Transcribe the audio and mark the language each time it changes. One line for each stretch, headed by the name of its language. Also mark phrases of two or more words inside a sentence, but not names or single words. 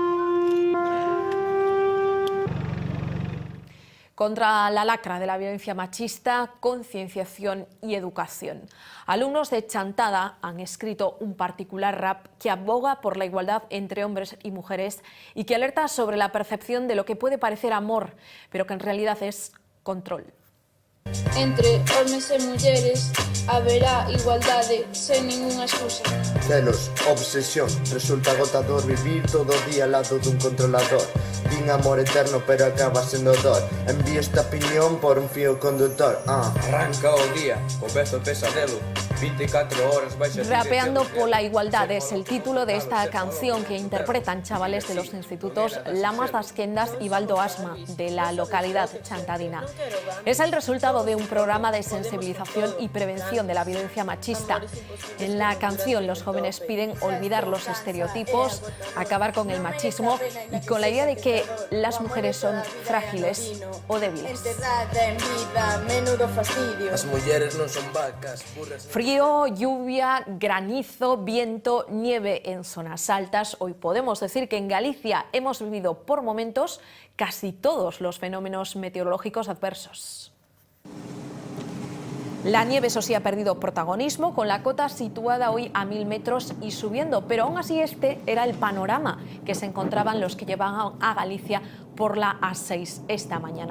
Spanish: Contra la lacra de la violencia machista, concienciación y educación. Alumnos de Chantada han escrito un particular rap que aboga por la igualdad entre hombres y mujeres y que alerta sobre la percepción de lo que puede parecer amor, pero que en realidad es control.
Galician: Entre homes e mulleres haberá igualdade sen ningunha excusa. Celos, obsesión, resulta agotador vivir todo o día ao lado dun controlador. Din amor eterno pero acaba sendo dor. Envío esta opinión por un fío conductor. Arranca o día, o bezo pesadelo. 24 horas vais a...
Spanish: Rapeando por la igualdad es el título de esta canción que interpretan chavales de los institutos Lamas das Quendas y Baldo Asma de la localidad chantadina. Es el resultado de un programa de sensibilización y prevención de la violencia machista. En la canción los jóvenes piden olvidar los estereotipos, acabar con el machismo y con la idea de que las mujeres son frágiles o débiles.
Galician: As mulleres non son vacas, burras...
Spanish: Frío, lluvia, granizo, viento, nieve en zonas altas. Hoy podemos decir que en Galicia hemos vivido por momentos casi todos los fenómenos meteorológicos adversos. La nieve, eso sí, ha perdido protagonismo, con la cota situada hoy a 1000 metros y subiendo, pero aún así este era el panorama que se encontraban los que llevaban a Galicia por la A6 esta mañana.